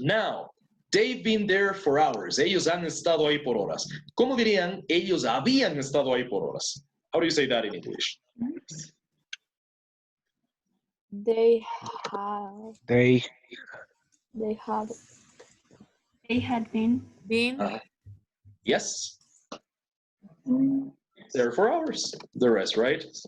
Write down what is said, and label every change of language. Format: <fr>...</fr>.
<en>Now, they've been there for hours.</en> <es>Ellos han estado ahí por horas. ¿Cómo dirían ellos habían estado ahí por horas?</es> <en>How do you say that in English? They have. They They have. They had been. Yes. There for hours. The rest, right?</en>